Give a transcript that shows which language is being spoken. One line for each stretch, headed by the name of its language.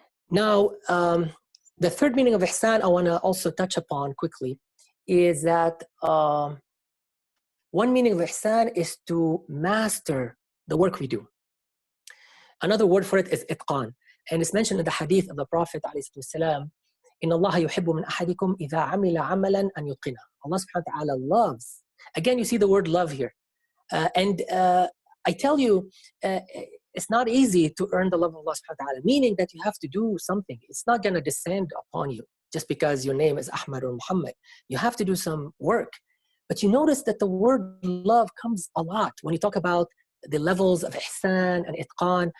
English: Now, the third meaning of ihsan I want to also touch upon quickly is that one meaning of ihsan is to master the work we do. Another word for it is itqan. And it's mentioned in the hadith of the Prophet ﷺ,
Arabic: إِنَّ اللَّهَ يُحِبُّ مِنْ أَحَدِكُمْ إِذَا عَمِلَ عَمَلًا أَنْ يُتْقِنَهُ.
English: Allah subhanahu wa ta'ala loves. Again, you see the word love here. And I tell you, it's not easy to earn the love of Allah subhanahu wa ta'ala, meaning that you have to do something. It's not going to descend upon you just because your name is Ahmad or Muhammad. You have to do some work. But you notice that the word love comes a lot when you talk about the levels of ihsan and itqan.